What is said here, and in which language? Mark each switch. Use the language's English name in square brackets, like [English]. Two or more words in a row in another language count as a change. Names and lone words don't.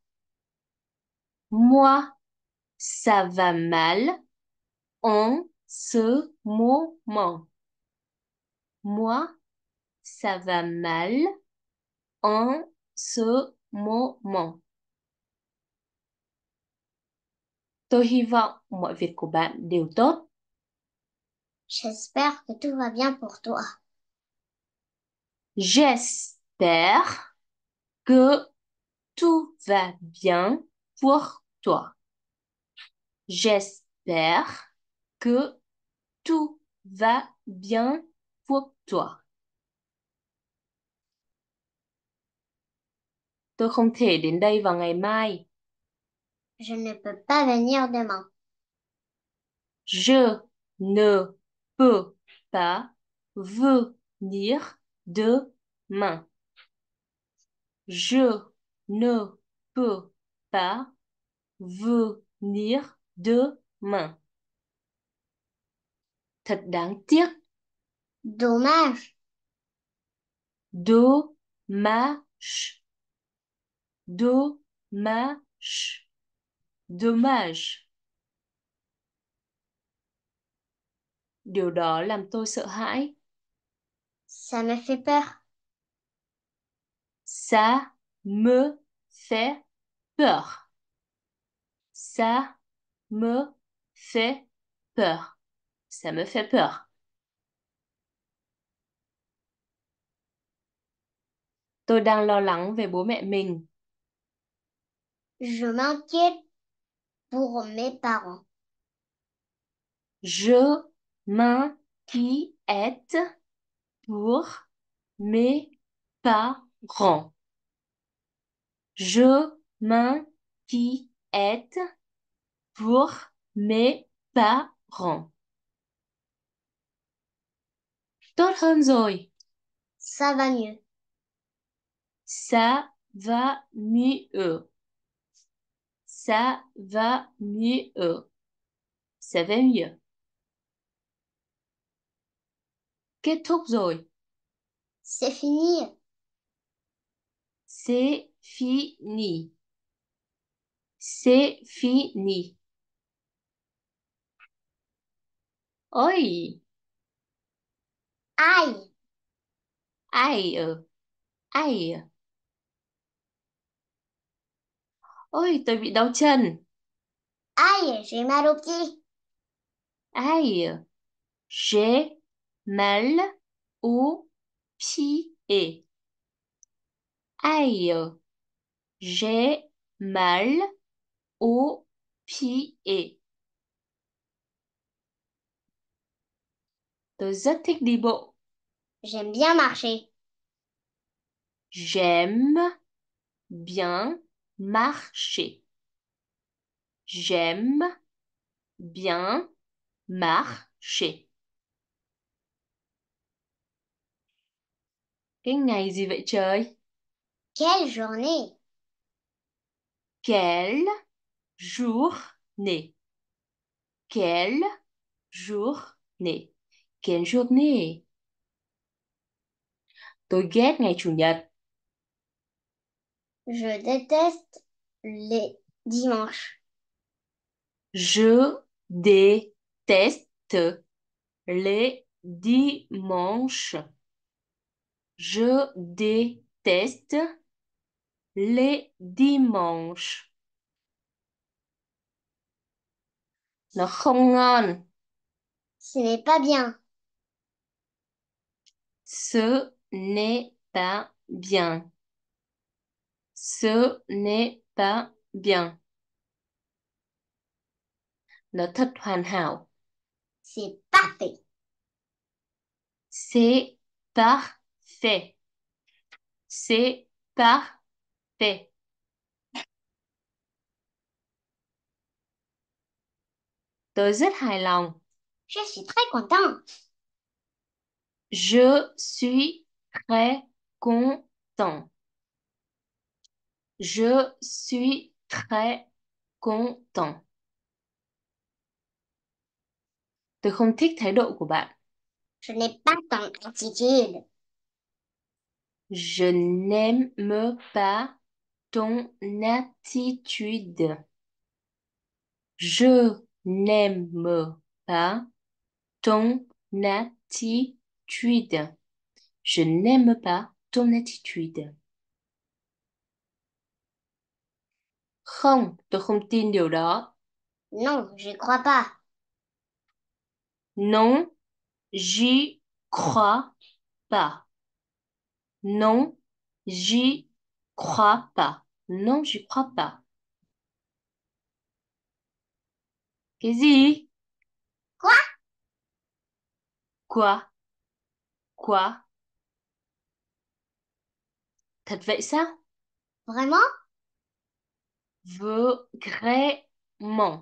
[French] Moi, ça va mal en ce moment. Moi, ça va mal en ce moment. [Vietnamese] Tôi hy vọng mọi việc của bạn đều tốt. [French] J'espère que tout va bien pour toi. J'espère que tout va bien pour toi. J'espère que tout va bien pour toi. [Vietnamese] Tôi không thể đến đây vào ngày mai. [French] Je ne peux pas venir demain. Je ne peux pas venir demain. Je ne peux pas venir demain. [Vietnamese] Thật đáng tiếc. [French] Dommage. Dommage. Dommage. Dommage. [Vietnamese] Điều đó làm tôi sợ hãi. [French] Ça me fait peur. Ça me fait peur. Ça me fait peur. Ça me fait peur. [Vietnamese] Tôi đang lo lắng về bố mẹ mình. [French] Je m'inquiète pour mes parents. Je m'inquiète pour mes parents. Je m'inquiète pour mes parents. [Vietnamese] Tốt hơn rồi. [French] Ça va mieux. Ça va mieux. Ça va mieux. Ça va mieux. [Vietnamese] Kết thúc rồi. [French] C'est fini. C'est fini. C'est fini. [Vietnamese] Ôi, [French] Aïe, ai, ai. [Vietnamese] Ôi, tôi bị đau chân. [French] aïe, j'ai mal aux pieds. Aïe, j'ai mal aux pieds. Aïe, j'ai mal aux pieds. [Vietnamese] Tôi rất thích đi bộ. [French] J'aime bien marcher. J'aime bien marcher. J'aime bien marcher. [Vietnamese] Cái ngày gì vậy trời? [French] Quelle journée! Quelle journée? Quelle journée? Quelle journée? [Vietnamese] Tôi ghét ngày Chủ nhật. [French] Je déteste les dimanches. Je déteste les dimanches. Je déteste les dimanches. [Vietnamese] Nó không ngon. [French] Ce n'est pas bien. Ce n'est pas bien. Ce n'est pas bien. [Vietnamese] Nó thật hoàn hảo. [French] C'est parfait. C'est parfait. C'est parfait. [Vietnamese] Tôi rất hài lòng. [French] Je suis très content. Je suis très content. Je suis très content. [Vietnamese] Tôi không thích thái độ của bạn. [French] Je n'ai pas ton attitude. Je n'aime pas ton attitude. Je n'aime pas ton attitude. Je n'aime pas ton attitude. [Vietnamese] Không, tôi không tin điều đó. [French] Non, je crois pas. Non, j'y crois pas. Non, j'y crois pas. Non, j'y crois pas. [Vietnamese] Cái gì? [French] Quoi? Quoi? Quoi? [Vietnamese] Thật vậy sao? [French] Vraiment? Vraiment.